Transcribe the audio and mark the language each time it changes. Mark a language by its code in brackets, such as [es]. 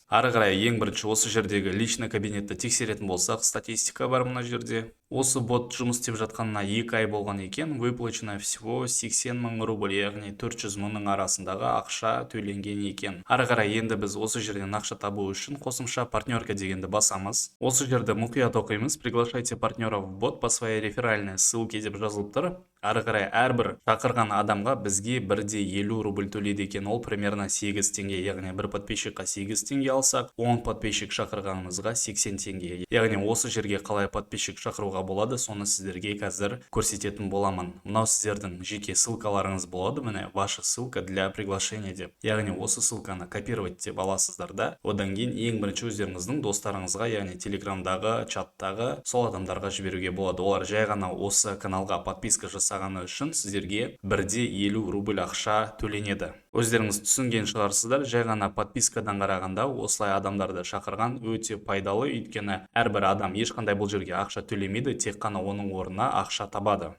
[kk] Ары қарай ең бірінші осы жердегі личный кабинетті тексеретін болсақ, статистика бар мына жерде. Осы бот жұмыс істеп жатқанына 2 ай болған екен, [ru] выплачено всего 80 000 рубль, [kk] яғни 400 000-ның арасындағы ақша төленген екен. Ары қарай енді біз осы жерден ақша табу үшін қосымша партнерка дегенді басамыз. Осы жерде мұқият оқимыз. [ru] Приглашайте партнеров в бот по своей реферальной ссылке деп жазылып тұр. [kk] Ары қарай әрбір шақырған адамға бізге 1,50 рубль төлейді екен. Ол примерно 8 теңге, яғни бір подписчикқа 8 теңге алсақ, 10 подписчик шақырғанымызға 80 теңге. Яғни осы жерге қалай подписчик шақыруға болады, соны сіздерге қазір көрсететін боламын. Мынау сіздердің жеке ссылкаларыңыз болады, міне [ru] ваша ссылка для приглашения [kk] деп. Яғни осы ссылканы копировать деп аласыздар да, одан кейін ең бірінші өздеріңіздің достарыңызға, яғни телеграмдағы, чаттағы сол адамдарға жіберуге болады. Олар жай ғана осы каналға подписка жасағаны үшін сіздерге 1,50 рубль ақша төленеді. Өздеріңіз түсінген шығарсыздар, жай ғана подпискадан қарағанда осылай адамдарды шақырған өте пайдалы, өйткені әрбір адам ешқандай бұл жерге ақша төлемейді, тек қана оның орнына ақша табады.